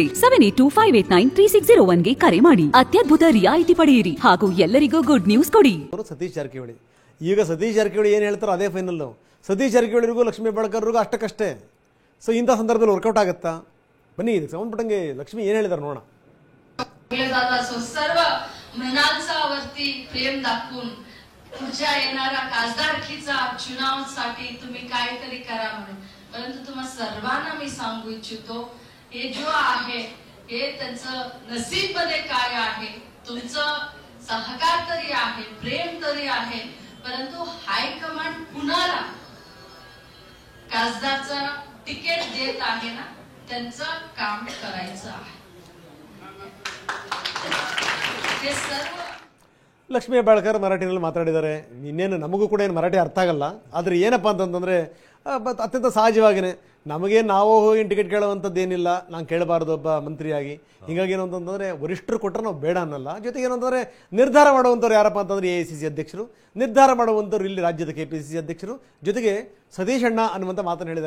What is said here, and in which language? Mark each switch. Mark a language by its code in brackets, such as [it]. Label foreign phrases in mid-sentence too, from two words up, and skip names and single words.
[kn] 7825893601ಗೆ ಕರೆ ಮಾಡಿ ಅತ್ಯದ್ಭುತ ರಿಯಾಯಿತಿ ಪಡೆಯಿರಿ ಹಾಗೂ ಎಲ್ಲರಿಗೂ [en] good news [kn] ಕೊಡಿ. ಸತೀಶ್ ಜಾರಕಿಹೊಳಿ ಈಗ ಸತೀಶ್ ಜಾರಕಿಹೊಳಿ ಏನ್ ಹೇಳ್ತಾರೋ ಅದೇ ಫೈನಲ್. ಸತೀಶ್ ಜಾರಕಿಹೊಳಿಗೂ ಲಕ್ಷ್ಮೀ ಹೆಬ್ಬಾಳ್ಕರ್ಗೂ ಅಷ್ಟಕ್ಕಷ್ಟೇ. ಸೊ ಇಂಥ ಸಂದರ್ಭದಲ್ಲಿ ವರ್ಕೌಟ್ ಆಗುತ್ತಾ? ಬನ್ನಿ ಇದಕ್ಕೆ ಸಂಬಂಧಪಟ್ಟಂಗೆ ಲಕ್ಷ್ಮಿ ಏನ್ ಹೇಳಿದಾರೆ ನೋಡೋಣ. [mr] सर्व मृणालचा वरती प्रेम दाखवून पुढच्या येणाऱ्या खासदारकीचा चुनावासाठी तुम्ही काहीतरी करा म्हणून. परंतु तुम्हा सर्वांना मी सांगू इच्छितो, हे जो आहे हे त्यांचं नसीब मध्ये काय आहे. तुमचं सहकार तरी आहे, प्रेम तरी आहे, परंतु हायकमांड कुणाला खासदारचं तिकीट देत आहे ना त्यांचं काम करायचं आहे. [kn] ಲಕ್ಷ್ಮೀ ಹೆಬ್ಬಾಳ್ಕರ್ ಮರಾಠಿನಲ್ಲಿ ಮಾತಾಡಿದ್ದಾರೆ. ಇನ್ನೇನು ನಮಗೂ ಕೂಡ ಏನು ಮರಾಠಿ ಅರ್ಥ ಆಗಲ್ಲ. ಆದರೆ ಏನಪ್ಪ ಅಂತಂತಂದರೆ ಅತ್ಯಂತ ಸಹಜವಾಗಿಯೇ ನಮಗೆ ನಾವು ಹೋಗಿ ಟಿಕೆಟ್ ಕೇಳುವಂಥದ್ದೇನಿಲ್ಲ, ನಾನು ಕೇಳಬಾರ್ದು ಒಬ್ಬ ಮಂತ್ರಿಯಾಗಿ. ಹೀಗಾಗಿ ಏನು ಅಂತಂದರೆ ವರಿಷ್ಠರು ಕೊಟ್ಟರೆ ನಾವು ಬೇಡ ಅನ್ನಲ್ಲ. ಜೊತೆಗೆ ಏನು ಅಂತಂದರೆ ನಿರ್ಧಾರ ಮಾಡುವಂಥವ್ರು ಯಾರಪ್ಪ ಅಂತಂದರೆ AICC ಅಧ್ಯಕ್ಷರು, ನಿರ್ಧಾರ ಮಾಡುವಂಥವ್ರು ಇಲ್ಲಿ ರಾಜ್ಯದ KPCC ಅಧ್ಯಕ್ಷರು, ಜೊತೆಗೆ ಸತೀಶ್ ಅಣ್ಣ ಅನ್ನುವಂಥ ಮಾತನ್ನು ಹೇಳಿದ್ದಾರೆ.